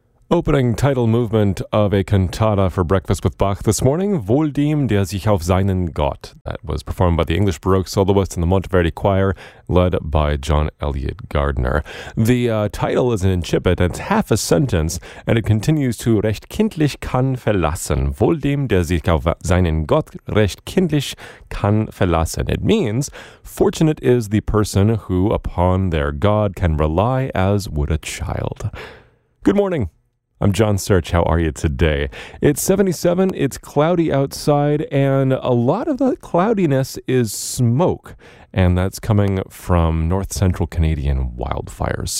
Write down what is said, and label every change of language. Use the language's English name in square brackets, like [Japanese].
[English] Opening title movement of a cantata for Breakfast with Bach this morning, [German] Wohl dem, der sich auf seinen Gott. [English] That was performed by the English Baroque Soloist in the Monteverdi Choir, led by John Elliott Gardner. The title is an incipit, and it's half a sentence, and it continues to [German] recht kindlich kann verlassen. Wohl dem, der sich auf seinen Gott recht kindlich kann verlassen. [English] It means, fortunate is the person who upon their God can rely as would a child. Good morning. I'm John Search. How are you today? It's 77, it's cloudy outside, and a lot of the cloudiness is smoke, and that's coming from north-central Canadian wildfires.